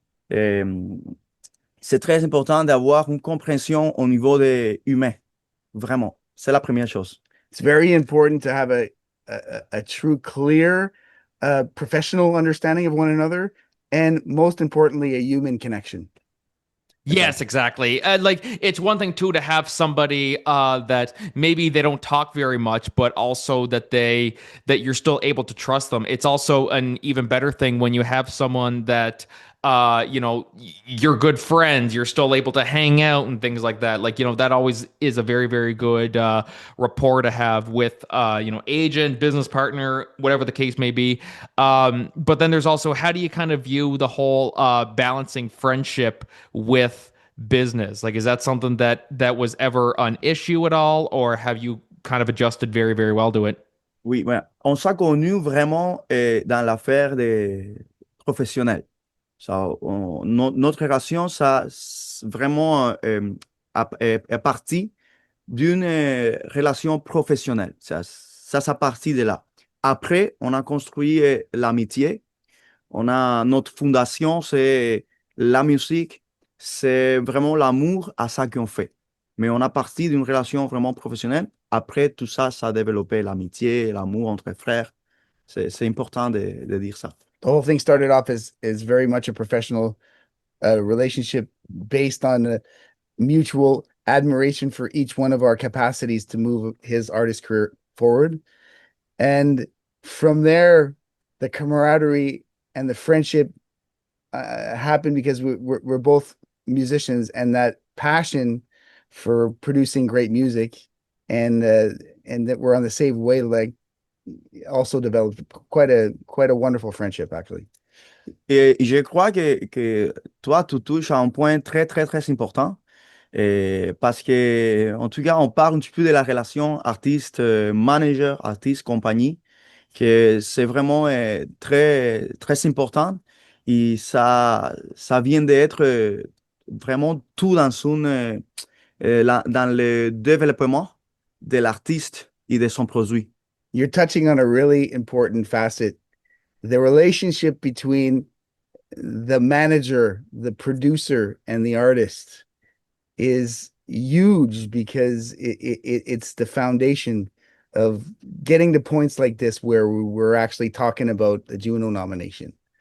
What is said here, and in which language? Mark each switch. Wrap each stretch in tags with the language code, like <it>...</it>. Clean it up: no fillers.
<fr>C'est très important d'avoir une compréhension au niveau des humains, vraiment. C'est la première chose.</fr> <en>It's very important to have a true, clear, professional understanding of one another, and most importantly, a human connection. Yes, exactly. Like it's one thing too to have somebody that maybe they don't talk very much, but also that you're still able to trust them. It's also an even better thing when you have someone that you're good friends, you're still able to hang out and things like that. Like, that always is a very, very good rapport to have with agent, business partner, whatever the case may be. But then there's also, how do you kind of view the whole balancing friendship with business? Like, is that something that was ever an issue at all, or have you kind of adjusted very, very well to it?</en> <fr>Oui, ouais. On s'est connus vraiment dans l'affaire des professionnels. Notre relation, ça, vraiment est partie d'une relation professionnelle. Ça partit de là. Après, on a construit l'amitié. Notre fondation, c'est la musique, c'est vraiment l'amour à ça qu'on fait. Mais on a parti d'une relation vraiment professionnelle. Après, tout ça, ça a développé l'amitié, l'amour entre frères. C'est important de dire ça.</fr> <en>The whole thing started off as very much a professional relationship based on mutual admiration for each one of our capacities to move his artist career forward. And from there, the camaraderie and the friendship happened because we're both musicians, and that passion for producing great music and that we're on the same wavelength also developed quite a wonderful friendship, actually.</en> <fr>Et je crois que toi, tu touches à un point très, très, très important. Parce que, en tout cas, on parle un petit peu de la relation artiste-manager, artiste-compagnie, que c'est vraiment très, très important. Et ça vient d'être vraiment tout dans le développement de l'artiste et de son produit.</fr> <en>You're touching on a really important facet. The relationship between the manager, the producer, and the artist is huge because it's the foundation of getting to points like this where we're actually talking about the JUNO nomination.</en>